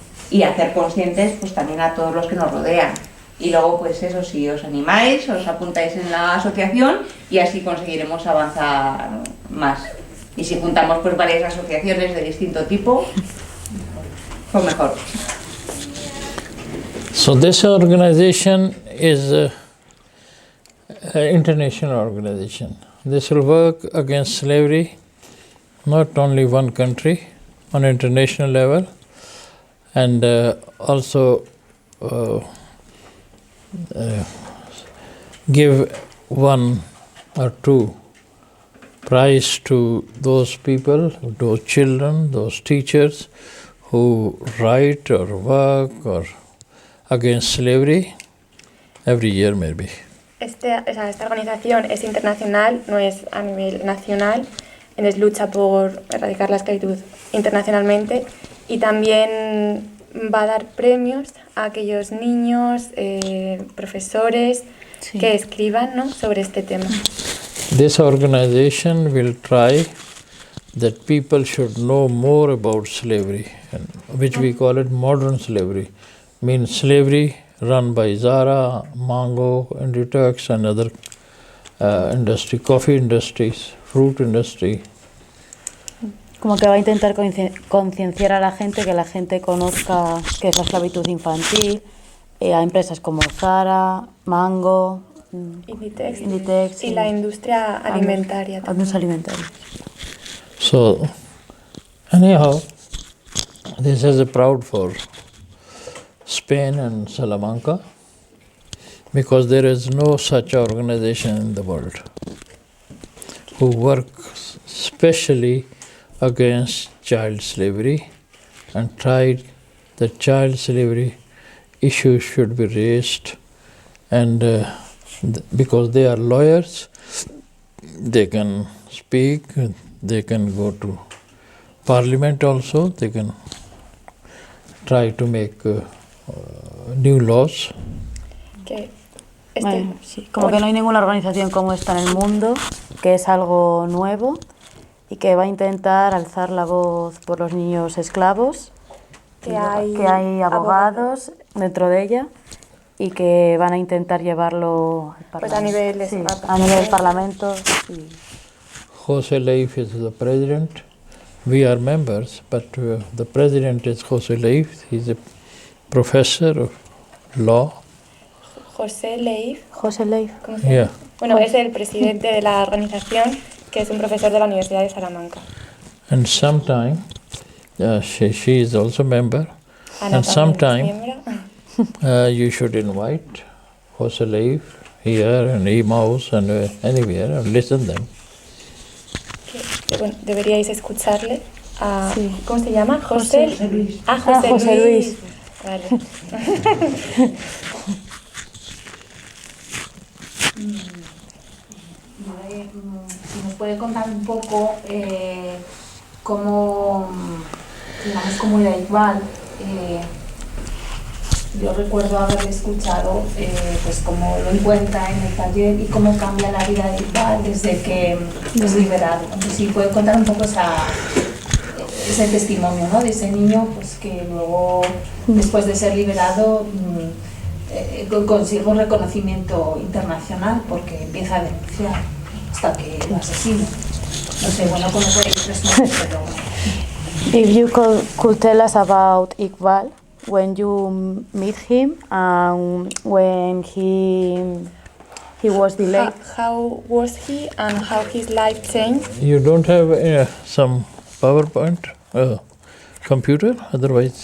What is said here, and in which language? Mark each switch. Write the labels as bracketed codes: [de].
[es] Y hacer conscientes pues también a todos los que nos rodean. Y luego, pues eso, si os animáis, os apuntáis en la asociación y así conseguiremos avanzar más. Y si juntamos pues varias asociaciones de distinto tipo, pues mejor. [en] So this organization is an international organization. This will work against slavery, not only one country, on international level, and also give 1 or 2 prize to those people, those children, those teachers who write or work or against slavery every year maybe. [es] Esta organización es internacional, no es a nivel nacional, entonces lucha por erradicar la esclavitud internacionalmente y también va a dar premios a aquellos niños, profesores que escriban, ¿no?, sobre este tema. [en] This organization will try that people should know more about slavery, which we call it modern slavery. Means slavery run by Zara, Mango, Inditex and other industry, coffee industries, fruit industry. [es] Como que va a intentar concienciar a la gente, que la gente conozca qué es la esclavitud infantil, a empresas como Zara, Mango, Inditex y la industria alimentaria también. [en] So, anyhow, this is a proud for Spain and Salamanca, because there is no such organization in the world who works specially against child slavery and tried that child slavery issues should be raised, and because they are lawyers, they can speak, they can go to parliament also, they can try to make new laws. [es] Bueno, sí, como que no hay ninguna organización como esta en el mundo, que es algo nuevo y que va a intentar alzar la voz por los niños esclavos, que hay abogados dentro de ella y que van a intentar llevarlo al Pues a nivel de sí, a nivel del Parlamento. Sí. [en] José Leif is the president. We are members, but the president is José Leif. He's a professor of law. José Leif. José Leif. [es] ¿Cómo se llama? [en] Yeah. [es] Bueno, es el presidente de la organización, que es un profesor de la Universidad de Salamanca. [en] And sometime, she is also a member. Ana And [es] también es [en] sometime [es] miembro. [en] you should invite José Leif here and Emmaus and anywhere and listen them. [es] Bueno, deberíais escucharle. Sí. ¿Cómo se llama? José Luis. Ah, José, José Luis. Vale. Si nos puede contar un poco cómo, digamos, cómo era Iqbal. Yo recuerdo haberle escuchado pues cómo lo encuentra en el taller y cómo cambia la vida de Iqbal desde que es liberado. Entonces, si puede contar un poco ese testimonio, ¿no? De ese niño pues que luego, después de ser liberado, consigue un reconocimiento internacional porque empieza a denunciar hasta que lo asesina. No sé, bueno, cómo puede responderlo. [en] If you could tell us about Iqbal, when you meet him and when he was delayed. How was he and how his life changed? You don't have some PowerPoint computer, otherwise.